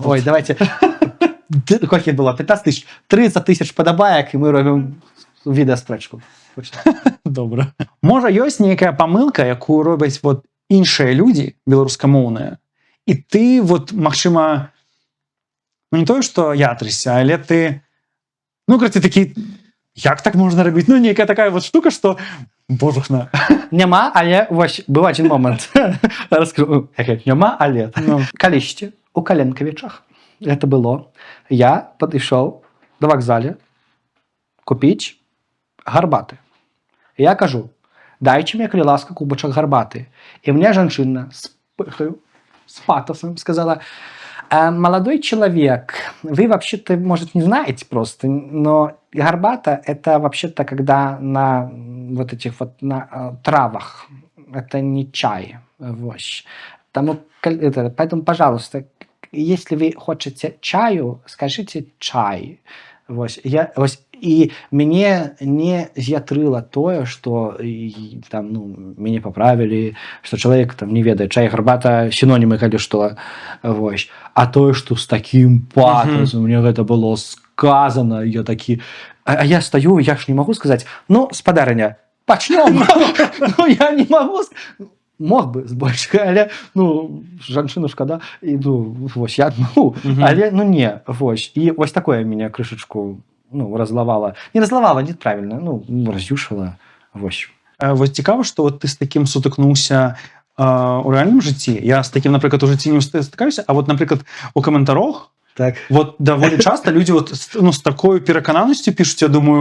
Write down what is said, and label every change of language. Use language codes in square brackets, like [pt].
[be] Ой, давайте. Колькі было? 15 тысяч? 30 тысяч падабаек, і мы робім відэаспрэчку. Добра. Можа, ёсць нейкая памылка, якую робяць вот іншыя людзі, беларускамоўныя, і ты, вот, магчыма, ну, не тое, што я трыся, але ты, ну, ты такі, як так можна рабіць? Ну, нейкая такая вот штука, што, божухна. Няма, але, вось, быў адзін момант. Раскрыў. Няма, але. Калісьці, у Каленкавічах, гэта было, я падышоў да вакзале купіць гарбаты. Я кажу, дайце мне, калі ласка, кубачак гарбаты. [ru] І мне жанчына з патосом сказала: молодой человек, вы вообще-то, может, не знаете просто, но гарбата – это вообще-то когда на вот этих вот на травах, это не чай. Вот. Поэтому, пожалуйста, если вы хотите чаю, скажите чай. Вот. [be] І мяне не з'ятрыла тое, што там, ну, мяне паправілі, што чалавек там не ведае, чай, гарбата, сінонімы, калі што. Вось. А тое, што з такім патосам, мне гэта было сказана, я такі... А я стаю, я ж не магу сказаць, ну, спадарыня, пачнём. Ну, я не магу сказаць. Мог бы збольшага, але, ну, жанчыну шкада, і, ну, вось, я адмагу, але, ну, не, вось. І вось такое мяне крышачку, ну, разлавала. Не разлавала, [ru] не правильно, [be] ну, раз'юшала, вось. Вось цікава, што вот ты з такім сутыкнуўся у рэальным жыцці. Я з такім, напрыклад, у жыцці не стыкаюся, а вот, напрыклад, у каментарах, так. Вот даволі часта людзі вот, ну, з такой перакананасцю пішуць, я думаю,